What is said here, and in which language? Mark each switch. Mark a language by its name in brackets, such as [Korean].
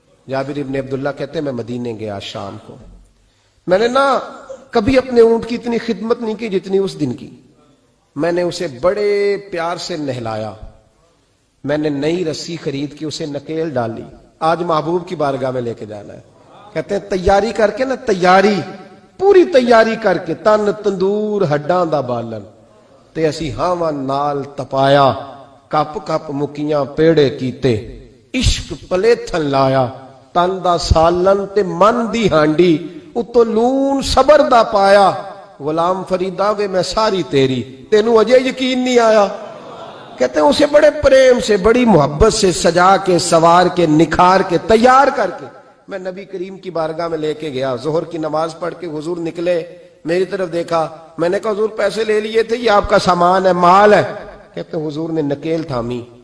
[Urdu] جابر ابن عبداللہ کہتے ہیں میں مدینے گیا شام کو, میں نے نا کبھی اپنے اونٹ کی اتنی خدمت نہیں کی جتنی اس دن کی. میں نے اسے بڑے پیار سے نہلایا, میں نے نئی رسی خرید کے اسے نکیل ڈالی. آج محبوب کی بارگاہ میں لے کے جانا ہے. کہتے ہیں تیاری کر کے [Punjabi] نا, تیاری پوری تیاری کر کے, تن تندور ہڈاں دا بالن تے اسی ہاواں نال تپایا, کپ کپ مکیاں پیڑے کیتے, عشق پلیتھن لایا, تن دا سالن تے من دی ہانڈی, اتو لون صبر دا پایا. غلام فریدا وے میں ساری تیری, تینوں اجے یقین نہیں آیا. [Urdu] کہتے ہیں اسے بڑے پریم سے, بڑی محبت سے سجا کے, سوار کے, نکھار کے, تیار کر کے میں نبی کریم کی بارگاہ میں لے کے گیا. ظہر کی نماز پڑھ کے حضور نکلے, میری طرف دیکھا. میں نے کہا حضور پیسے لے لیے تھے, یہ آپ کا سامان ہے, مال ہے. کہتے ہیں حضور نے نکیل تھامی.